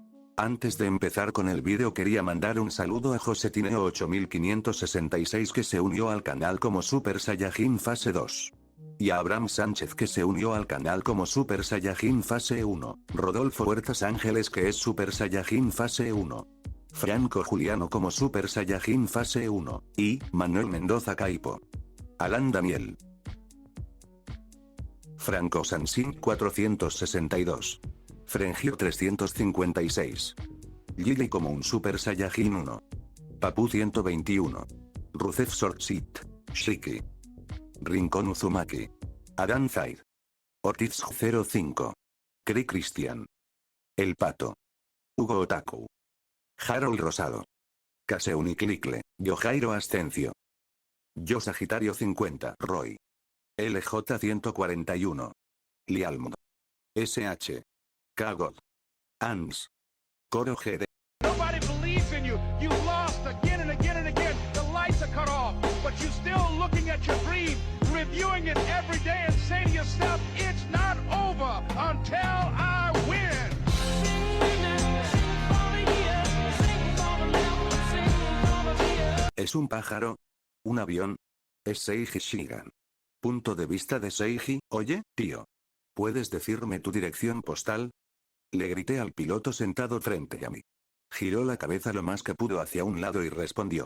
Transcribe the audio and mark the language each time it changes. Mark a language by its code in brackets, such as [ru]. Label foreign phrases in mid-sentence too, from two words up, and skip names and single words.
[es] Antes de empezar con el vídeo quería mandar un saludo a Josetineo 8566 que se unió al canal como Super Saiyajin Fase 2. Y a Abraham Sánchez que se unió al canal como Super Saiyajin Fase 1, Rodolfo Huertas Ángeles que es Super Saiyajin Fase 1. Franco Juliano como Super Saiyajin Fase 1, y Manuel Mendoza Caipo. Alan Daniel. Franco Sansin 462. Frengio 356. Lily como un Super Saiyajin 1. Papu 121. Rusev Sortsit. Shiki. Rincón Uzumaki. Adan Zaid. Ortiz 05. Cri Cristian. El Pato. Hugo Otaku. Harold Rosado. Caseuniclicle, Yojairo Ascencio. Yo Sagitario 50, Roy. LJ 141. Lialmo. SH. Kagod. ANS. Coro GD. [en] Nobody believes in you. You lost again and again and again. The lights are cut off, but you're still looking at your dream, reviewing it every day and say to yourself, it's not over until I win. [es] ¿Es un pájaro? ¿Un avión? Es Seiji Shigan. Punto de vista de Seiji, oye, tío. ¿Puedes decirme tu dirección postal? Le grité al piloto sentado frente a mí. Giró la cabeza lo más que pudo hacia un lado y respondió.